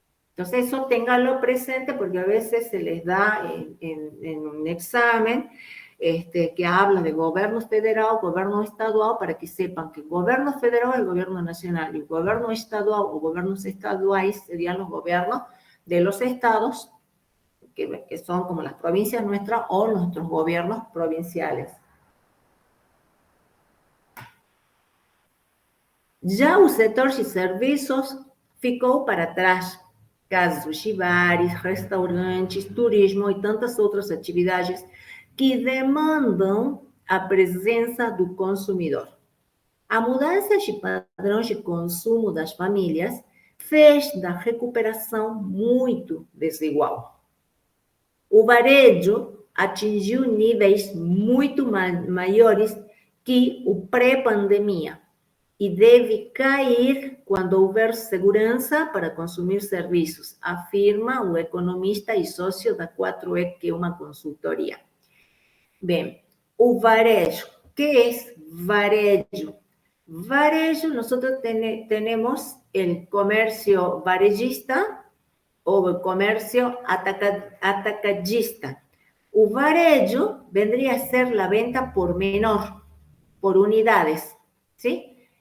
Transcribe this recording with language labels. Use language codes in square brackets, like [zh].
[es] Entonces, eso ténganlo presente porque a veces se les da en un examen que habla de gobierno federal, gobierno estadual, para que sepan que el gobierno federal es el gobierno nacional y el gobierno estadual o gobiernos estaduales serían los gobiernos de los estados, que son como las provincias nuestras o nuestros gobiernos provinciales. [pt] Já o setor de serviços ficou para trás. Casos de bares, restaurantes, turismo e tantas outras atividades que demandam a presença do consumidor. A mudança de padrões de consumo das famílias fez da recuperação muito desigual. O varejo atingiu níveis muito maiores que o pré-pandemia e deve cair quando houver segurança para consumir serviços, afirma o economista e sócio da 4E, que é uma consultoria. Bem, o varejo. [es] ¿Qué es varejo? Varejo, nosotros tenemos el comercio varejista o el comercio atacadista. O varejo vendría a ser la venta por menor, por unidades, ¿sí?